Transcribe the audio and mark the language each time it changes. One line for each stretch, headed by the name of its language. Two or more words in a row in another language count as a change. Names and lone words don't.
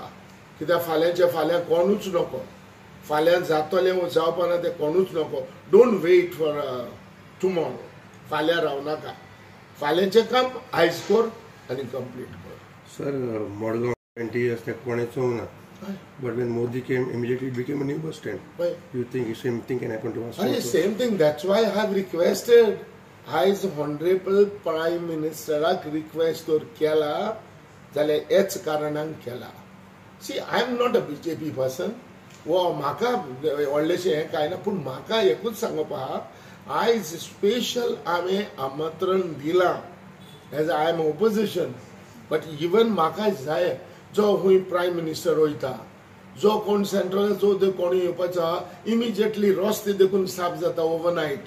Konkani: कित्याक फाल्यां कोणूच नको. फाल्यां जातलें जावपा ना तें कोणूच नको.
English: Don't wait for tomorrow.
Konkani: फाल्यां राव नाका. फाल्यांचें काम आयज कर आनी कंप्लीट कर. सर, मडगांव 20 years ते कोणें चोवंक ना.
English: But when Modi came, immediately it became a new bus stand. Why? You think the same thing can happen to us? Same thing. That's why I have requested. As Honorable Prime Ministerak
Konkani: request or केला जाल्यार हेच कारणान केला.
English: See, I am not a BJP person.
Konkani: म्हाका व्हडलेशें हें कांय ना, पूण म्हाका एकूच सांगप आहा, आयज स्पेशल हांवें आमंत्रण दिलां
English: as I am opposition. but even
Konkani: म्हाका जाय जो खूंय
English: prime minister
Konkani: वयता, जो कोण सेंट्रलाचो कोण येवपाचो आहा, इमिजिएटली रस्ते देखून साफ जाता ओवरनायट.